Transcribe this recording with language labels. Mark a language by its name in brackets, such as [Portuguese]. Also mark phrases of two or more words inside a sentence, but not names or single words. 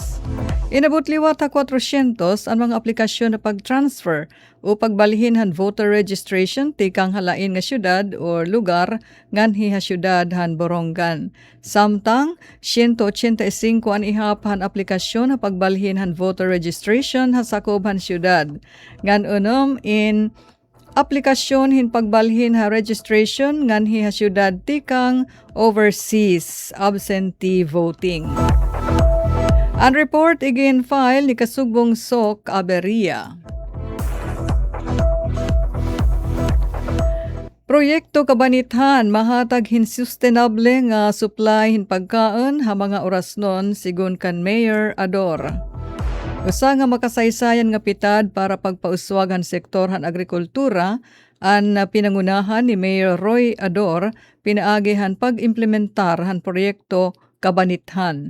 [Waray] Inabot liwat ha 400 ang mga aplikasyon na pag-transfer o pagbalhin han [English] voter registration [Waray] tikang halain nga syudad o lugar nganhi ha syudad han Borongan. Samtang 185 ang ihap han aplikasyon na pagbalhin han [English] voter registration [Waray] ha sakob han syudad. Ngan unom in aplikasyon hin pagbalhin ha registration nganhi ha syudad tikang [English] overseas absentee voting. [Waray] Ang report again file ni Kasugbong Sok Aberia. Proyekto kabanithan mahatag hin sustainable nga supply hin pagkaon ha mga orasnon sigon kan Mayor Ador. Usa nga makasaysayan nga pitad para pagpauswag han sektor han agrikultura ang pinangunahan ni Mayor Roy Ador pinaagi han pag-implementar han proyekto kabanithan.